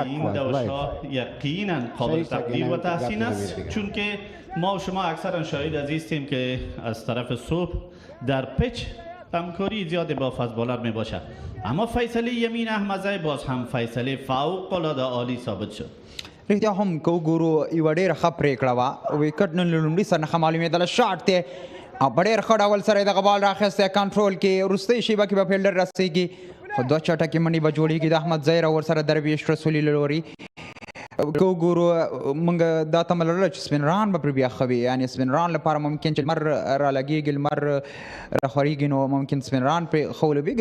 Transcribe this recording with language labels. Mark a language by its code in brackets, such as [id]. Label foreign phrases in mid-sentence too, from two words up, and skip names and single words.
[fa] این دوش ها یقینا قابل تقدیر و تحسین است، چون که ما و شما اکثرا شاهد عزیزیم که از طرف صبح در پیچ همکاری زیاد با [en] fast bowler [fa] می باشد. اما فیصله یمین احمدزی باز هم فیصله فوق العاده عالی ثابت شد. [ps] رښتیا هم که وګورو یوه ډېره ښه پرېکړه وه. ویکټ نن له لومړي سره نه ښه معلومېدله. شاټ دی او په ډېر ښه ډول سره یې دغه بال راخیستی کنټرول کې. وروستۍ شیبه کې به فیلډر رسېږي خو دوه چټکې منډې به جوړېږي د احمدزی را ورسره درویش رسولي له لوري. که وګورو موږ دا تمه لرله چې سپین ران به پرې بیا ښه وي، یعنې سپین ران لپاره ممکن چې لمر رالګېږي، لمر راخورېږي، نو ممکن سپین ران پرې ښه ولوبېږي.